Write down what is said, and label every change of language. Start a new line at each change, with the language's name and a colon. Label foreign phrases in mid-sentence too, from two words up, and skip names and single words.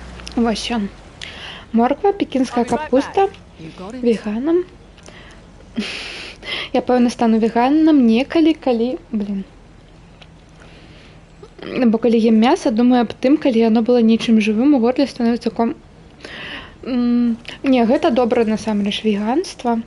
Belarusian: Вось ён. Морква, пекінская капуста,
English: You got it?
Belarusian: веганам. Я, пэўна, стану веганам калі... Блін. Бо калі ем мяса, думаю аб тым, калі яно было нечым жывым, у горле становіцца Не, гэта добра насамрэч веганства.